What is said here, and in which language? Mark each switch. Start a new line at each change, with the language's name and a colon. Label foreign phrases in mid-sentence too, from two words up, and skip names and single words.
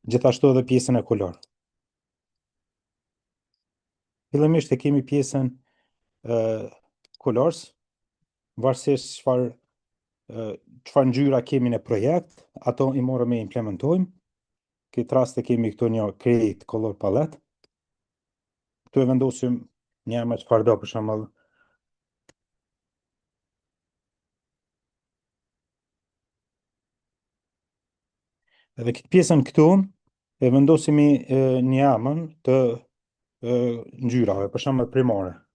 Albanian: Gjithashtu edhe pjesën e kolor. Fillimisht e kemi pjesën colors, varësisht çfarë ngjyra kemi në projekt, ato i morëm e implementojmë. Këtë rast e kemi këtu një
English: create color palette.
Albanian: Këtu e vendosim një me çfarë do, për shembull. Edhe këtë pjesën këtu e vendosimi një emën të ngjyrave, për shembull primare.